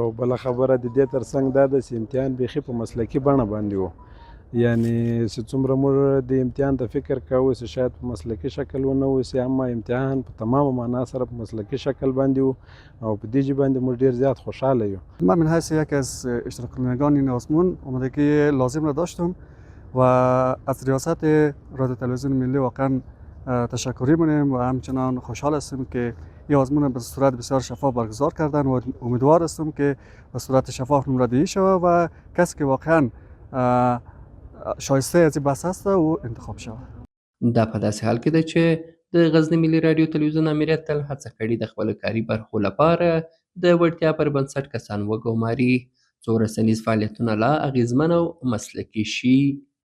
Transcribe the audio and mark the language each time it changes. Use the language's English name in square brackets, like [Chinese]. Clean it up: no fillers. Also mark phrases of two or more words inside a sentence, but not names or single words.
[Pashto] بله خبره د دې ترڅنګ دا ده چې امتحان بیخي په مسلکي بڼه باندې و، یعنی چې څومره موږ د امتحان ته فکر کوو چې شاید په مسلکي شکل ونه وسي، اما امتحان په تمام معنا سره په مسلکي شکل باندې و او په دې جهت باندې موږ ډیر زیات خوشحاله یو. [Persian] من من حیث یک از اشتراک کنندگان این آزمون آمادگی لازم را داشتم و از ریاست رادیو تلویزیون ملی واقعا تشکری می‌کنیم و همچنان خوشحال هستیم که این آزمون به صورت بسیار شفاف برگزار کردن و امیدوار هستیم که به صورت شفاف نمره‌دهی شود و کسی که واقعا شایسته از این بحث هست او انتخاب شود. [Pashto] دا په داسې حال کې ده چې د غزني ملي راډیو تلویزیون امریت تل هڅه کړې د خپلو کاري برخو لپاره د وړتیا پر بنسټ کسان وګماري څو رسنیز فعالیتونه لا اغیزمن او مسلکي شي.